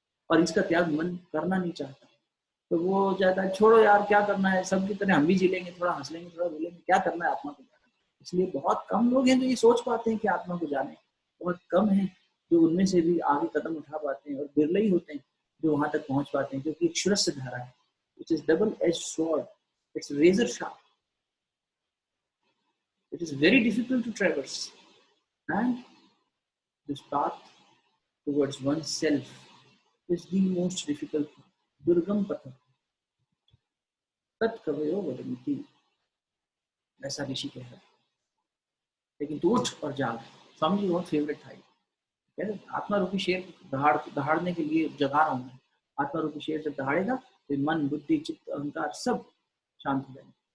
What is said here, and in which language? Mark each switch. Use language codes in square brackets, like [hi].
[hi] और इसका त्याग मन करना नहीं चाहता, तो वो चाहता है छोड़ो यार, क्या करना है, सबकी तरह हम भी जी लेंगे, थोड़ा हंस लेंगे, थोड़ा बोलेंगे, क्या करना है आत्मा को जाना। इसलिए बहुत कम लोग हैं जो ये सोच पाते हैं कि आत्मा को जाने, बहुत कम है जो उनमें से भी आगे कदम उठा पाते हैं, और बिरले ही होते हैं जो वहां तक पहुंच पाते हैं। क्योंकि एक शुरस्य धारा है, [en] which is double-edged sword, it's razor sharp, it is very difficult to traverse, and this path towards oneself is the most difficult path, durgam path, [sa] तत्कवयो वदन्ति, [hi] ऐसा ऋषि कह रहा है। लेकिन तू उठ और जाग। स्वामी जी बहुत फेवरेट था ये। आत्मा रूपी शेर दहाड़ने के लिए जगा रहा हूँ मैं। आत्मा रूपी शेर जब दहाड़ेगा तो मन, बुद्धि, चित्त, अहंकार सब शांत हो जाएंगे।